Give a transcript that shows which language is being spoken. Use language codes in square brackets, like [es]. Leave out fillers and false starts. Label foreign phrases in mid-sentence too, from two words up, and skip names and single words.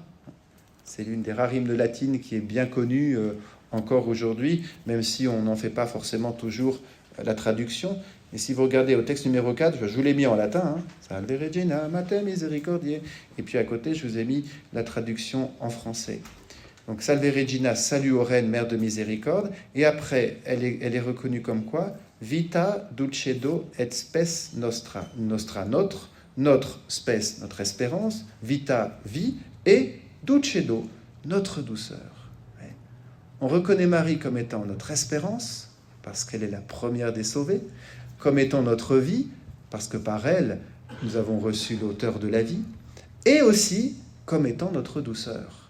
[fr] C'est l'une des rares hymnes latines qui est bien connue encore aujourd'hui, même si on n'en fait pas forcément toujours la traduction. Et si vous regardez au texte numéro 4, je vous l'ai mis en latin, [la] Salve Regina, Mater Misericordiae, [fr] et puis à côté, je vous ai mis la traduction en français. Donc Salve Regina, salut aux reines, mère de miséricorde, et après, elle est reconnue comme quoi? [la] Vita dulcedo et spes nostra. Nostra, [fr] notre spes, notre espérance, vita, vie, et dulcedo, notre douceur. On reconnaît Marie comme étant notre espérance, parce qu'elle est la première des sauvées, comme étant notre vie, parce que par elle, nous avons reçu l'auteur de la vie, et aussi comme étant notre douceur.